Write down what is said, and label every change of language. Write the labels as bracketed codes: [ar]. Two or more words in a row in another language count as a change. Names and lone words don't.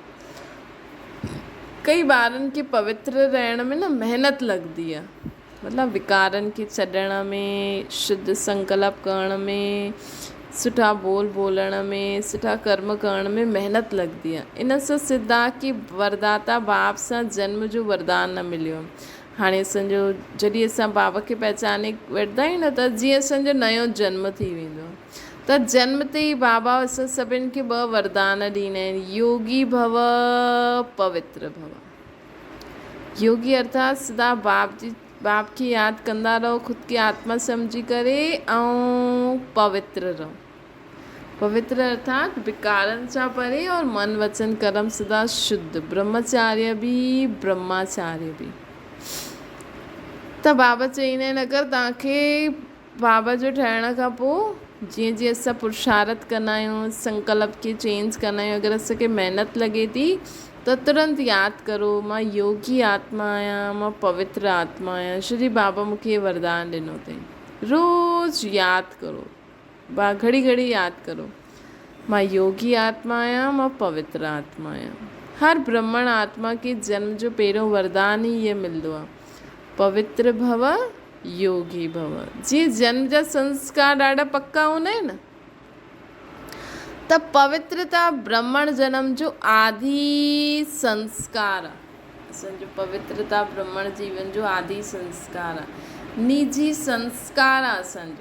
[sd] कई ॿारनि खे पवित्र रहण में न महिनत लॻंदी आहे, मतिलबु विकारनि खे छॾण में, शुद्ध संकल्प करण में, सुठा बोलण में, सुठा कर्म करण में महिनत लॻंदी आहे। इन सां सिद्ध आहे कि वरदाता बाप सां जन्म जो वरदान न मिलियो। हाणे असांजो जॾहिं असां बाबा खे पहचाने वठंदा आहियूं न त जीअं असांजो नयो जन्म थी वेंदो। त जन्म ते ई बाबा असां सभिनि खे 2 वरदान ॾींदा आहिनि, योगी भव, पवित्र भव। योगी अर्थात सदा बाप खे यादि कंदा रहो, ख़ुदि खे आत्मा सम्झी करे, ऐं पवित्र रहो। पवित्र अर्थात विकारनि सां परे और मन वचन कर्म सदा शुद्ध, ब्रह्मचार्य बि ब्रह्माचार्य बि। त बाबा चईंदा आहिनि अगरि तव्हांखे बाबा जो ठहिण खां पोइ जीअं जीअं असां पुरुषार्थ कंदा आहियूं, संकल्प खे चेंज कंदा आहियूं, अगरि असांखे महिनत लॻे थी त तुरंत यादि करो मां योगी आत्मा आहियां, मां पवित्र आत्मा आहियां। श्री बाबा मूंखे वरदान ॾिनो अथई। रोज़ु यादि करो, घड़ी यादि करो मां योगी आत्मा आहियां, मां पवित्र आत्मा आहियां। हर ब्राह्मण आत्मा खे जन्म जो पहिरियों वरदान ई इहो मिलंदो आहे, पवित्र भव, योगी भव। जीअं जन्म जा संस्कार ॾाढा पक्का हूंदा आहिनि त पवित्रता ब्राह्मण जन्म जो आदि संस्कार आहे। असांजो पवित्रता ब्राह्मण जीवन जो आदि संस्कार आहे, निजी संस्कार आहे असांजो।